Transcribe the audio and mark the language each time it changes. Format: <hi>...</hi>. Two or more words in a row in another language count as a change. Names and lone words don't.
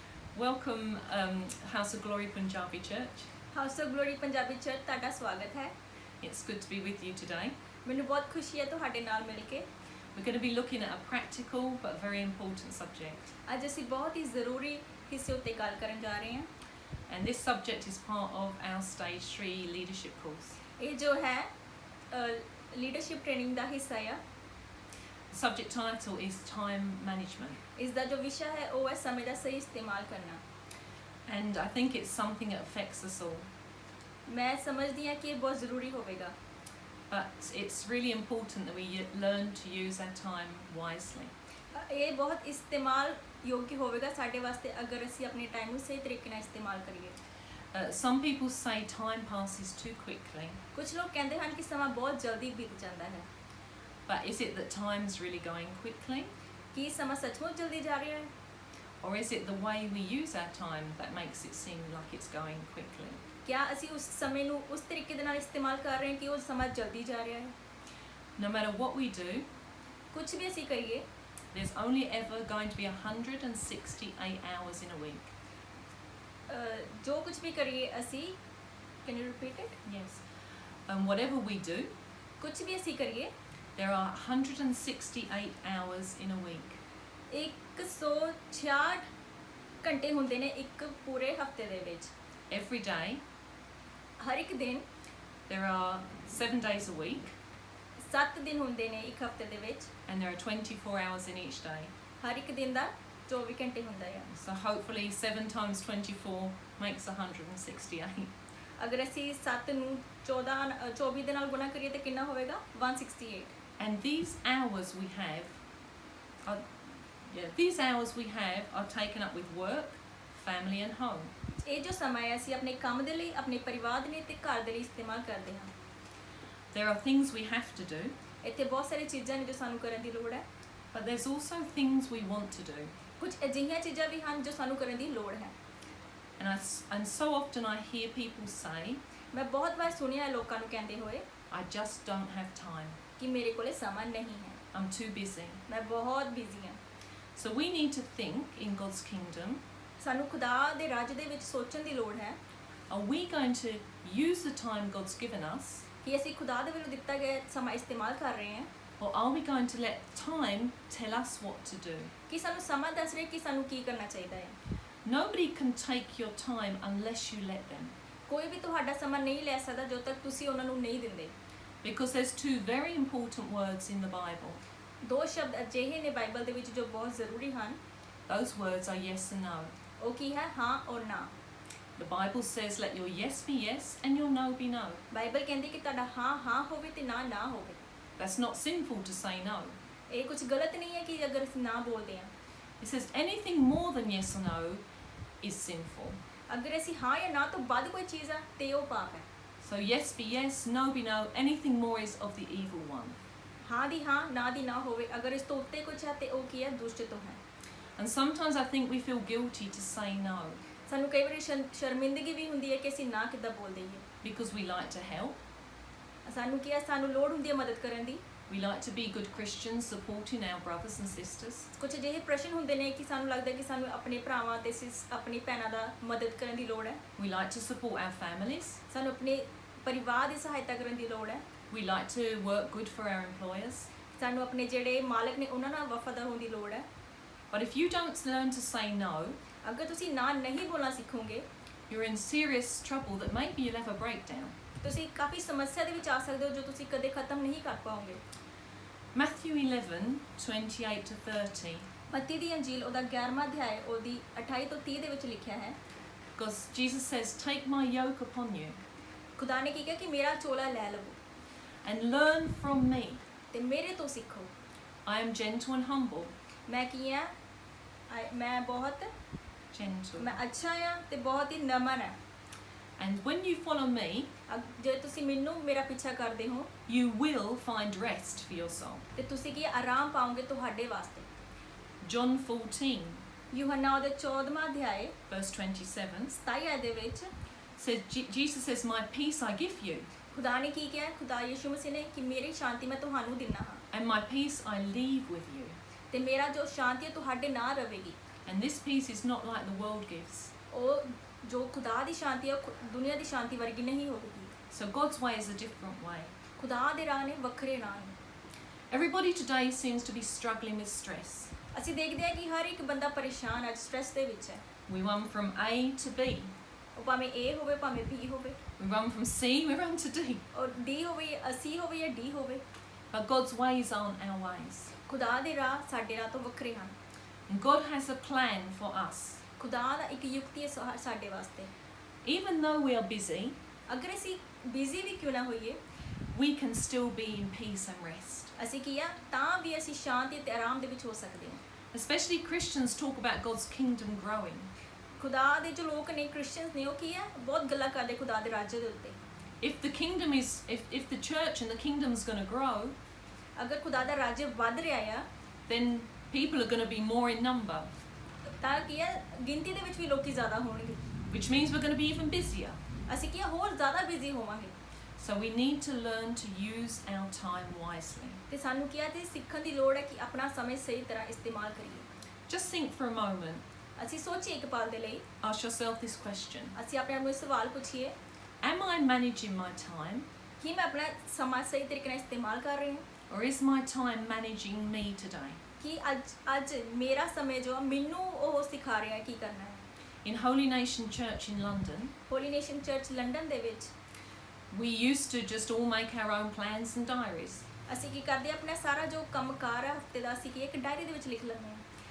<en>Welcome House of Glory Punjabi Church.</en> <pa>ਹਾਊਸ ਆਫ ਗਲੋਰੀ ਪੰਜਾਬੀ ਚਰਚ ਤੁਹਾਡਾ ਸਵਾਗਤ ਹੈ।</pa> <en>It's good to be with you today.</en> <pa>ਮੈਨੂੰ ਬਹੁਤ ਖੁਸ਼ੀ ਹੈ ਤੁਹਾਡੇ ਨਾਲ ਮਿਲ ਕੇ।</pa> <en>We're going to be looking at a practical but very important subject.</en> <pa>ਅੱਜ ਅਸੀਂ ਬਹੁਤ ਹੀ ਜ਼ਰੂਰੀ ਹਿੱਸੇ ਉੱਤੇ ਗੱਲ ਕਰਨ ਜਾ ਰਹੇ ਹਾਂ।</pa> <en>And this subject is part of our Stage 3 leadership course.</en> <pa>ਇਹ ਜੋ ਹੈ</pa> <en>leadership training</en> <pa>ਦਾ ਹਿੱਸਾ ਆ।</pa> <en>The subject title is Time Management.</en> <pa>ਇਸ ਦਾ ਜੋ ਵਿਸ਼ਾ ਹੈ ਉਹ ਹੈ ਸਮੇਂ ਦਾ ਸਹੀ ਇਸਤੇਮਾਲ ਕਰਨਾ।</pa> <en>And I think it's something that affects us all.</en> <pa>ਮੈਂ ਸਮਝਦੀ ਹਾਂ ਕਿ ਇਹ ਬਹੁਤ ਜ਼ਰੂਰੀ ਹੋਵੇਗਾ।</pa> <en>But it's really important that we learn to use our time wisely.</en> <pa>ਇਹ ਬਹੁਤ ਇਸਤੇਮਾਲ ਯੋਗ ਹੋਵੇਗਾ ਸਾਡੇ ਵਾਸਤੇ ਅਗਰ ਅਸੀਂ ਆਪਣੇ ਟਾਈਮ ਨੂੰ ਸਹੀ ਤਰੀਕੇ ਨਾਲ ਇਸਤੇਮਾਲ ਕਰੀਏ।</pa> <en>Some people say time passes too quickly.</en> <pa>ਕੁਝ ਲੋਕ ਕਹਿੰਦੇ ਹਨ ਕਿ ਸਮਾਂ ਬਹੁਤ ਜਲਦੀ ਬੀਤ ਜਾਂਦਾ ਹੈ।</pa> <en>But is it that time's really going quickly?</en> <pa>ਕੀ ਸਮਾਂ ਸੱਚਮੁੱਚ ਜਲਦੀ ਜਾ ਰਿਹਾ ਹੈ?</pa> <en>Or is it the way we use our time that makes it seem like it's going quickly?</en> <pa>ਕਿਆ ਅਸੀਂ ਉਸ ਸਮੇਂ ਨੂੰ ਉਸ ਤਰੀਕੇ ਦੇ ਨਾਲ ਇਸਤੇਮਾਲ ਕਰ ਰਹੇ ਹਾਂ ਕਿ ਉਹ ਸਮਾਂ ਜਲਦੀ ਜਾ ਰਿਹਾ ਹੈ?</pa> <en>No matter what we do,</en> <pa>ਕੁਝ ਵੀ ਅਸੀਂ ਕਰੀਏ,</pa> <en>there's only ever going to be 168 hours in a week.</en> <pa>ਜੋ ਕੁਝ ਵੀ ਕਰੀਏ ਅਸੀਂ,</pa> <en>can you repeat it? Yes. Whatever we do,</en> <pa>ਕੁਝ ਵੀ ਅਸੀਂ ਕਰੀਏ,</pa> <en>there are 168 hours in a week.</en> <pa>166 ਘੰਟੇ ਹੁੰਦੇ ਨੇ ਇੱਕ ਪੂਰੇ ਹਫਤੇ ਦੇ ਵਿੱਚ।</pa> <en>Every day,</en> <pa>ਹਰ ਇੱਕ ਦਿਨ</pa> <en>there are 7 days a week,</en> <pa>7 ਦਿਨ ਹੁੰਦੇ ਨੇ ਇੱਕ ਹਫਤੇ ਦੇ ਵਿੱਚ।</pa> <en>and there are 24 hours in each day.</en> <pa>ਹਰ ਇੱਕ ਦਿਨ ਦਾ 24 ਘੰਟੇ ਹੁੰਦਾ ਹੈ।</pa> <en>So hopefully 7 times 24 makes 168.</en> <pa>ਅਗਰ ਅਸੀਂ 7 ਨੂੰ 24 ਦੇ ਨਾਲ ਗੁਣਾ ਕਰੀਏ ਤਾਂ ਕਿੰਨਾ ਹੋਵੇਗਾ? 168।</pa> <en>And these hours we have are taken up with work, family and home.</en> <pa>ਇਹ ਜੋ ਸਮਾਂ ਹੈ ਅਸੀਂ ਆਪਣੇ ਕੰਮ ਦੇ ਲਈ, ਆਪਣੇ ਪਰਿਵਾਰ ਦੇ ਲਈ ਤੇ ਘਰ ਦੇ ਲਈ ਇਸਤੇਮਾਲ ਕਰਦੇ ਹਾਂ।</pa> <en>There are things we have to do,</en> <pa>ਇੱਥੇ ਬਹੁਤ ਸਾਰੀਆਂ ਚੀਜ਼ਾਂ ਨੇ ਜੋ ਸਾਨੂੰ ਕਰਨ ਦੀ ਲੋੜ ਹੈ।</pa> <en>but there's also things we want to do.</en> <pa>ਕੁਝ ਅਜਿਹੀਆਂ ਚੀਜ਼ਾਂ ਵੀ ਹਨ ਜੋ ਸਾਨੂੰ ਕਰਨ ਦੀ ਲੋੜ ਹੈ।</pa> <en>And so often I hear people say,</en> <pa>ਮੈਂ ਬਹੁਤ ਵਾਰ ਸੁਣਿਆ ਹੈ ਲੋਕਾਂ ਨੂੰ ਕਹਿੰਦੇ ਹੋਏ</pa> <en>I just don't have time.</en> <pa>ਕਿ ਮੇਰੇ ਕੋਲੇ ਸਮਾਂ ਨਹੀਂ ਹੈ,</pa> <en>I'm too busy.</en> <pa>ਮੈਂ ਬਹੁਤ ਬਿਜ਼ੀ ਹਾਂ।</pa> <en>So we need to think in God's kingdom,</en> <pa>ਸਾਨੂੰ ਖੁਦਾ ਦੇ ਰਾਜ ਦੇ ਵਿੱਚ ਸੋਚਣ ਦੀ ਲੋੜ ਹੈ</pa> <en>are we going to use the time God's given us,</en> <pa>ਕਿ ਅਸੀਂ ਖੁਦਾ ਦੇ ਵੱਲੋਂ ਦਿੱਤਾ ਗਿਆ ਸਮਾਂ ਇਸਤੇਮਾਲ ਕਰ ਰਹੇ ਹਾਂ,</pa> <en>or are we going to let time tell us what to do?</en> <pa>ਕਿ ਸਾਨੂੰ ਸਮਾਂ ਦੱਸ ਰਿਹਾ ਕਿ ਸਾਨੂੰ ਕੀ ਕਰਨਾ ਚਾਹੀਦਾ ਹੈ।</pa> <en>Nobody can take your time unless you let them,</en> <pa>ਕੋਈ ਵੀ ਤੁਹਾਡਾ ਸਮਾਂ ਨਹੀਂ ਲੈ ਸਕਦਾ ਜਦੋਂ ਤੱਕ ਤੁਸੀਂ ਉਹਨਾਂ ਨੂੰ ਨਹੀਂ ਦਿੰਦੇ।</pa> <en>because there's 2 very important words in the Bible.</en> <pa>ਦੋ ਸ਼ਬਦ ਅਜਿਹੇ ਨੇ ਬਾਈਬਲ ਦੇ ਵਿੱਚ ਜੋ ਬਹੁਤ ਜ਼ਰੂਰੀ ਹਨ।</pa> <en>Those words are yes and no.</en> <pa>ਉਹ ਕੀ ਹੈ? ਹਾਂ ਔਰ ਨਾ।</pa> <en>The Bible says let your yes be yes and your no be no.</en> <pa>ਬਾਈਬਲ ਕਹਿੰਦੀ ਕਿ ਤੁਹਾਡਾ ਹਾਂ ਹਾਂ ਹੋਵੇ ਤੇ ਨਾ ਨਾ ਹੋਵੇ।</pa> <en>That's not sinful to say no.</en> <pa>ਇਹ ਕੁਝ ਗਲਤ ਨਹੀਂ ਹੈ ਕਿ ਅਗਰ ਅਸੀਂ ਨਾ ਬੋਲਦੇ ਹਾਂ।</pa> <en>It says anything more than yes or no is sinful.</en> <pa>ਅਗਰ ਅਸੀਂ ਹਾਂ ਜਾਂ ਨਾ ਤੋਂ ਵੱਧ ਕੋਈ ਚੀਜ਼ ਆ ਤੇ ਉਹ ਪਾਪ ਹੈ।</pa> <en>So yes be yes, no be no, anything more is of the evil one.</en> <pa>ਹਾਂ ਦੀ ਹਾਂ, ਨਾ ਦੀ ਨਾ ਹੋਵੇ। ਅਗਰ ਇਸ ਤੋਂ ਉੱਤੇ ਕੁਝ ਹੈ ਤੇ ਉਹ ਕੀ ਹੈ? ਦੁਸ਼ਟ ਤੋਂ ਹੈ।</pa> <en>And sometimes I think we feel guilty to say no</en> <pa>ਸਾਨੂੰ ਕਈ ਵਾਰੀ ਸ਼ਰਮਿੰਦਗੀ ਵੀ ਹੁੰਦੀ ਹੈ ਕਿ ਅਸੀਂ ਨਾ ਕਿੱਦਾਂ ਬੋਲ ਦਈਏ।</pa> <en>because we like to help.</en> <pa>ਸਾਨੂੰ ਕੀ ਹੈ? ਸਾਨੂੰ ਲੋੜ ਹੁੰਦੀ ਹੈ ਮਦਦ ਕਰਨ ਦੀ।</pa> <en>We like to be good Christians, supporting our brothers and sisters.</en> <pa>ਕੁਝ ਅਜਿਹੇ ਪ੍ਰਸ਼ਨ ਹੁੰਦੇ ਨੇ ਕਿ ਸਾਨੂੰ ਲੱਗਦਾ ਕਿ ਸਾਨੂੰ ਆਪਣੇ ਭਰਾਵਾਂ ਤੇ ਆਪਣੀ ਭੈਣਾਂ ਦਾ ਮਦਦ ਕਰਨ ਦੀ ਲੋੜ ਹੈ।</pa> <en>We like to support our families.</en> <pa>ਸਾਨੂੰ ਆਪਣੇ ਪਰਿਵਾਰ ਦੀ ਸਹਾਇਤਾ ਕਰਨ ਦੀ ਲੋੜ ਹੈ।</pa> <en>We like to work good for our employers.</en> <pa>ਸਾਨੂੰ ਆਪਣੇ ਜਿਹੜੇ ਮਾਲਕ ਨੇ ਉਹਨਾਂ ਨਾਲ ਵਫਾਦਾਰ ਹੋਣ ਦੀ ਲੋੜ ਹੈ।</pa> <en>But if you don't learn to say no,</en> <pa>ਅਗਰ ਤੁਸੀਂ ਨਾ ਨਹੀਂ ਬੋਲਣਾ ਸਿੱਖੋਗੇ,</pa> <en>you're in serious trouble that maybe you'll have a breakdown.</en> <pa>ਤੁਸੀਂ ਕਾਫੀ ਸਮੱਸਿਆ ਦੇ ਵਿੱਚ ਆ ਸਕਦੇ ਹੋ ਜੋ ਤੁਸੀਂ ਕਦੇ ਖਤਮ ਨਹੀਂ ਕਰ ਪਾਓਗੇ।</pa> <en>Matthew 11:28 to 30.</en> <pa>ਮੱਤੀ ਦੀ ਅੰਜੀਲ ਉਹਦਾ 11ਵਾਂ ਅਧਿਆਇ ਉਹਦੀ 28 ਤੋਂ 30 ਦੇ ਵਿੱਚ ਲਿਖਿਆ ਹੈ।</pa> <en>Because Jesus says, take my yoke upon you</en> <pa>ਖੁਦਾ ਨੇ ਕੀ ਕਿਹਾ ਕਿ ਮੇਰਾ ਚੋਲਾ ਲੈ ਲਵੋ</pa> <en>and learn from me.</en> <pa>ਤੇ ਮੇਰੇ ਤੋਂ ਸਿੱਖੋ।</pa> <en>I am gentle and humble.</en> <pa>ਮੈਂ ਕੀ ਹਾਂ? ਮੈਂ ਬਹੁਤ</pa> <en>Gentle.</en> <pa>ਮੈਂ ਅੱਛਾ ਹਾਂ ਤੇ ਬਹੁਤ ਹੀ ਨਮਨ ਹਾਂ।</pa> <en>And when you follow me,</en> <pa>ਜੇ ਤੁਸੀਂ ਮੈਨੂੰ ਮੇਰਾ ਪਿੱਛਾ ਕਰਦੇ ਹੋ</pa> <en>you will find rest for your soul.</en> <pa>ਤੇ ਤੁਸੀਂ ਕੀ ਆਰਾਮ ਪਾਓਗੇ ਤੁਹਾਡੇ ਵਾਸਤੇ।</pa> <en>John 14,</en> <pa>ਯੂਹੰਨਾ ਉਹਦੇ 14ਵਾਂ ਅਧਿਆਇ</pa> <en>verse 27</en> <pa>27 ਆਇਤ ਦੇ ਵਿੱਚ</pa> <en>says, Jesus says, my peace I give you,</en> <pa>ਖੁਦਾ ਨੇ ਕੀ ਕਿਹਾ? ਖੁਦਾ ਯਿਸੂ ਮਸੀਹ ਨੇ ਕਿ ਮੇਰੀ ਸ਼ਾਂਤੀ ਮੈਂ ਤੁਹਾਨੂੰ ਦਿੰਦਾ ਹਾਂ</pa> <en>and my peace I leave with you.</en> <pa>ਤੇ ਮੇਰਾ ਜੋ ਸ਼ਾਂਤੀ ਹੈ ਤੁਹਾਡੇ ਨਾਲ ਰਹੇਗੀ।</pa> <en>And this peace is not like the world gives.</en> <pa>ਉਹ ਜੋ ਖੁਦਾ ਦੀ ਸ਼ਾਂਤੀ ਹੈ ਉਹ ਦੁਨੀਆ ਦੀ ਸ਼ਾਂਤੀ ਵਰਗੀ ਨਹੀਂ ਹੋਵੇਗੀ।</pa> <en>So God's way is a different way.</en> <pa>ਖੁਦਾ ਦੇ ਰਾਹ ਨੇ ਵੱਖਰੇ ਰਾਹ ਨੇ।</pa> <en>Everybody today seems to be struggling with stress.</en> <pa>ਅਸੀਂ ਦੇਖਦੇ ਹਾਂ ਕਿ ਹਰ ਇੱਕ ਬੰਦਾ ਪਰੇਸ਼ਾਨ ਹੈ, ਸਟ੍ਰੈਸ ਦੇ ਵਿੱਚ ਹੈ।</pa> <en>We run from A to B.</en> <pa>ਉਹ ਭਾਵੇਂ A ਹੋਵੇ ਭਾਵੇਂ B ਹੋਵੇ,</pa> <en>We run from C, we run to D.</en> <pa>ਔਰ D ਹੋਵੇ C ਹੋਵੇ ਜਾਂ D ਹੋਵੇ।</pa> <en>But God's ways aren't our ways.</en> <pa>ਖੁਦਾ ਦੇ ਰਾਹ ਸਾਡੇ ਰਾਹ ਤੋਂ ਵੱਖਰੇ ਹਨ।</pa> <en>And God has a plan for us.</en> <pa>ਖੁਦਾ ਦਾ ਇੱਕ ਯੁਕਤੀ ਹੈ ਸਾਡੇ ਵਾਸਤੇ।</pa> <en>Even though we are busy,</en> <pa>ਅਗਰ ਅਸੀਂ ਬਿਜ਼ੀ ਵੀ ਕਿਉਂ ਨਾ ਹੋਈਏ,</pa> <en>we can still be in peace and rest.</en> <pa>ਅਸੀਂ ਕੀ ਆ ਤਾਂ ਵੀ ਅਸੀਂ ਸ਼ਾਂਤੀ ਤੇ ਆਰਾਮ ਦੇ ਵਿੱਚ ਹੋ ਸਕਦੇ ਹਾਂ।</pa> <en>Especially Christians talk about God's kingdom growing.</en> <pa>ਖੁਦਾ ਦੇ ਜੋ ਲੋਕ ਨੇ, ਕ੍ਰਿਸਚੀਅਨਸ ਨੇ, ਉਹ ਕੀ ਆ ਬਹੁਤ ਗੱਲਾਂ ਕਰਦੇ ਖੁਦਾ ਦੇ ਰਾਜ ਦੇ ਉੱਤੇ।</pa> <en>If the kingdom is, if the church and the kingdom's going to grow,</en> <pa>ਅਗਰ ਖੁਦਾ ਦਾ ਰਾਜ ਵੱਧ ਰਿਹਾ ਆ,</pa> <en>then people are going to be more in number,</en> <pa>ਤਾਂ ਕੀ ਆ ਗਿਣਤੀ ਦੇ ਵਿੱਚ ਵੀ ਲੋਕੀ ਜ਼ਿਆਦਾ ਹੋਣਗੇ,</pa> <en>which means we're going to be even busier.</en> <pa>ਅਸੀਂ ਕੀ ਆ ਹੋਰ ਜ਼ਿਆਦਾ ਬਿਜ਼ੀ ਹੋਵਾਂਗੇ।</pa> <en>So we need to learn to use our time wisely.</en> <pa>ਤੇ ਸਾਨੂੰ ਕੀ ਆ ਤੇ ਸਿੱਖਣ ਦੀ ਲੋੜ ਹੈ ਕਿ ਆਪਣਾ ਸਮੇਂ ਸਹੀ ਤਰ੍ਹਾਂ ਇਸਤੇਮਾਲ ਕਰੀਏ।</pa> <en>Just think for a moment.</en> <pa>ਅਸੀਂ ਸੋਚੀਏ ਇੱਕ ਪਲ ਦੇ ਲਈ,</pa> <en>Ask yourself this question.</en> <pa>ਅਸੀਂ ਆਪਣੇ ਆਪ ਨੂੰ ਇਹ ਸਵਾਲ ਪੁੱਛੀਏ,</pa> <en>Am I managing my time,</en> <pa>ਕੀ ਮੈਂ ਆਪਣਾ ਸਮਾਂ ਸਹੀ ਤਰੀਕੇ ਨਾਲ ਇਸਤੇਮਾਲ ਕਰ ਰਹੀ ਹਾਂ?</pa> <en>or is my time managing me today?</en> <pa>ਕਿ ਅੱਜ ਮੇਰਾ ਸਮੇਂ ਜੋ ਆ ਮੈਨੂੰ ਉਹ ਸਿਖਾ ਰਿਹਾ ਹੈ ਕੀ ਕਰਨਾ ਹੈ।</pa> <en>In Holy Nation Church in London,</en> <pa>ਹੋਲੀ ਨੇਸ਼ਨ ਚਰਚ ਲੰਡਨ ਦੇ ਵਿੱਚ</pa> <en>we used to just all make our own plans and diaries.</en> <pa>ਅਸੀਂ ਕੀ ਕਰਦੇ ਹਾਂ, ਆਪਣਾ ਸਾਰਾ ਜੋ ਕੰਮਕਾਰ ਹੈ ਹਫਤੇ ਦਾ ਅਸੀਂ ਕੀ ਇੱਕ ਡਾਇਰੀ ਦੇ ਵਿੱਚ ਲਿਖ ਲੈਂਦੇ ਹਾਂ।</pa>